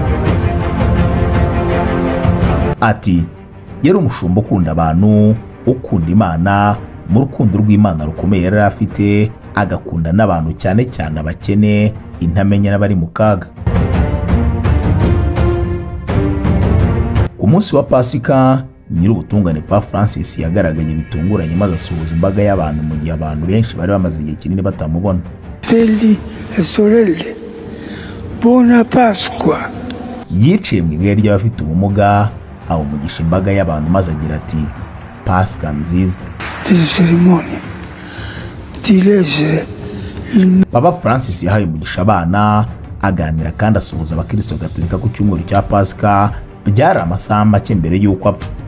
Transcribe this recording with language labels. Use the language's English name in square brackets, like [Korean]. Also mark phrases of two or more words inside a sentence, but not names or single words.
[Kinyarwanda] Ati yari umushumba ukunda abantu ukunda Imana mu rukundo rw'Imana rukomeye yari afite agakunda n'abantu cyane cyane abakene intamenya n'abari mu kaga. Ku munsi wa Pasika nyiri ubutungane Papa Francis yagaragaye bitunguranye maze asuhuza imbaga y'abantu mu gihe abantu benshi bari bamaze igihe kinini batamubona. [Italian] Fratelli e sorelle, buona Pasqua. [Kinyarwanda] Yiciye mu ibuye ry'abafite ubumuga awumugisha imbaga y'abantu maze agira ati Pasika nziza. Papa Francis yahaye umugisha abana aganira kandi asuhuza abakristo gatolika ku cyumweru cya Pasika byari amasaha make mbere y'uko apfa.